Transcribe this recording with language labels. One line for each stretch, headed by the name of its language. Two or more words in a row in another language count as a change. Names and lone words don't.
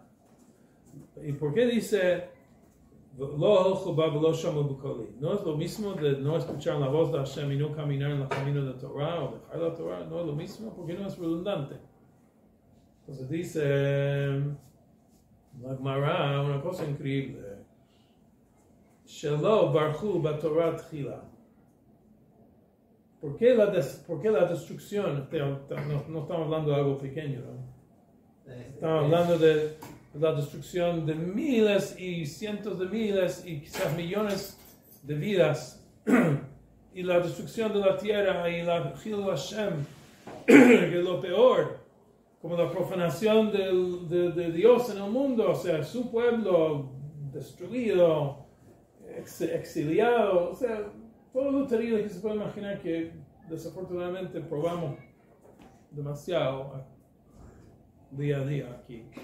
Spanish: ¿Y por qué dice no es lo mismo de no escuchar la voz de Hashem y no caminar en el camino de la Torah o dejar la Torah? No es lo mismo porque no es redundante. Entonces dice la Gemara una cosa increíble.
Hebrew: שלא ברכו בתורה תחילה.
Spanish: ¿Por qué la destrucción? No estamos hablando de algo pequeño, ¿no? Estamos hablando de la destrucción de miles y cientos de miles y quizás millones de vidas y la destrucción de la tierra y la
Hebrew: חילול השם,
Spanish: que es lo peor, como la profanación de Dios en el mundo, o sea, su pueblo destruido, exiliado, o sea, todo lo terrible que se puede imaginar que desafortunadamente probamos demasiado día a día aquí.